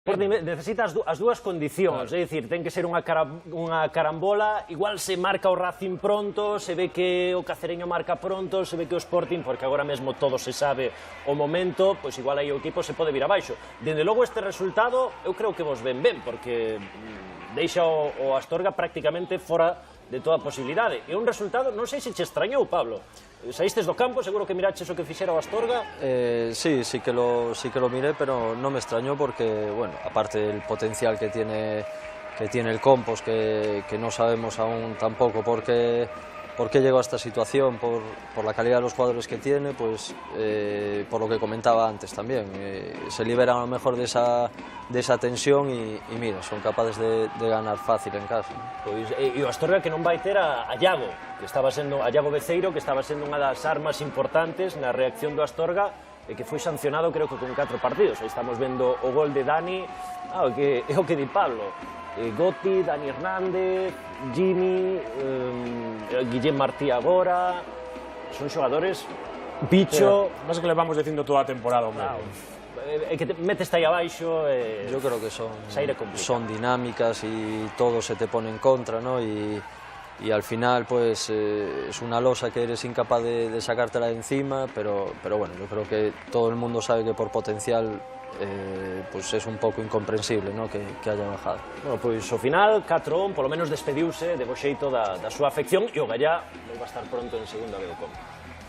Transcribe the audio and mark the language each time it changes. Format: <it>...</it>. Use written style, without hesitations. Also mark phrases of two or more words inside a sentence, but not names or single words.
<gl>Necesita as dúas condicións, é dicir, ten que ser unha carambola, igual se marca o Racing pronto, se ve que o Cacereño marca pronto, se ve que o Sporting, porque agora mesmo todo se sabe o momento, pois igual aí o equipo se pode vir abaixo. Dende logo este resultado, eu creo que vos ven ben, porque deixa o Astorga prácticamente fora de toda posibilidade. E un resultado, non sei se che extrañou, Pablo. Saístes do campo, seguro que miraches o que fixera o Astorga.</gl> <es>Sí que lo miré, pero no me extrañó porque, bueno, aparte del potencial que tiene el Compos, que no sabemos aún tampoco por qué llegó a esta situación, por la calidad de los jugadores que tiene, pues por lo que comentaba antes también, se liberan a lo mejor de esa tensión y mira, son capaces de ganar fácil en casa.</es> <gl>Pois, e o Astorga que non vai ter a Iago, a Iago Beceiro, que estaba sendo unha das armas importantes na reacción do Astorga, e que foi sancionado creo que con 4 partidos. Aí estamos vendo o gol de Dani, é o que di Pablo. Gotti, Dani Hernández, Jimmy, Guillem Martí agora, son xogadores, Bicho...</gl> <es>Más que le vamos</es> <gl>dicindo toda a temporada, hombre. É que metes aí abaixo...</gl> <es>Yo creo que son dinámicas y todo se te pone en contra, ¿no? Y al final pues es una losa que eres incapaz de sacártela de encima, pero bueno, yo creo que todo el mundo sabe que por potencial pues es</es> <gl>un pouco</gl> <es>incomprensible, ¿no? que haya bajado. Bueno,</es> <gl>pois ao final 4-1, polo menos despediuse de bo xeito da súa afección, e o Gallá vai estar pronto en segunda B do Combo.</gl>